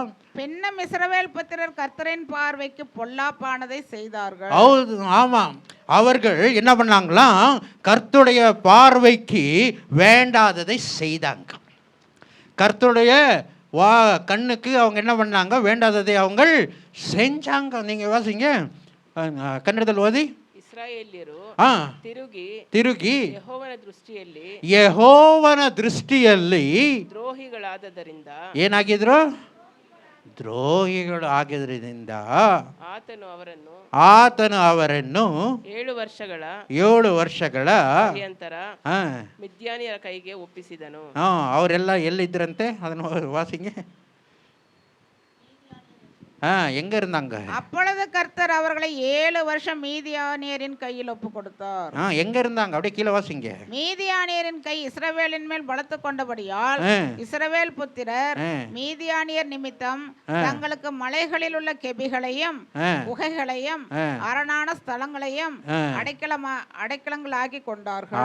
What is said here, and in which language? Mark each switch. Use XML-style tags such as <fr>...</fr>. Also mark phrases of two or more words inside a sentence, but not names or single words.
<ta>பின்னும் இஸ்ரவேல் புத்திரர் கர்த்தரின் பார்வைக்கு பொல்லாப்பானதை செய்தார்கள். ஹவுது, ஆமாம். அவர்கள் என்ன பண்ணாங்களாம், கர்த்தருடைய பார்வைக்கு வேண்டாததை செய்தாங்க. கர்த்தருடைய கண்ணுக்கு அவங்க என்ன பண்ணாங்க, வேண்டாததை அவங்க செஞ்சாங்க. நீங்கள் வாசிங்க</ta> <kn>ಕನ್ನಡದಲ್ಲಿ ಓದಿ. ಇಸ್ರಾಯೇಲ್ಯರು ತಿರುಗಿ ಯೆಹೋವನ ದೃಷ್ಟಿಯಲ್ಲಿ ದ್ರೋಹಿಗಳಾದದರಿಂದ ಏನಾಗಿದ್ರು, ದ್ರೋಹಿಗಳು ಆಗಿದ್ರಿಂದ ಆತನು ಅವರನ್ನು 7 ವರ್ಷಗಳ ಪರ್ಯಂತರ ಮಿದ್ಯಾನಿಯರ ಕೈಗೆ ಒಪ್ಪಿಸಿದನು. ಅವರೆಲ್ಲ ಎಲ್ಲಿದ್ರಂತೆ ಅದನ್ನು ವಾಸಿಂಗೆ.</kn> <ta>எங்க இருந்தாங்க? அப்பொழுது கர்த்தர் அவர்களை 7 வருஷம் மீதியானியரின் கையில் ஒப்பு கொடுத்தார். எங்க இருந்தாங்க? அப்படியே கீழே வாசிங்க. மீதியானியரின் கை இஸ்ரவேலின் மேல் பலத்து கொண்டபடியால் இஸ்ரவேல் புத்திரர் மீதியானியர் நிமித்தம் தங்களுக்கு மலைகளில் உள்ள கெபிகளையும் குகைகளையும் அரணான ஸ்தலங்களையும் அடைக்கலங்களாக்கி கொண்டார்கள்.</ta>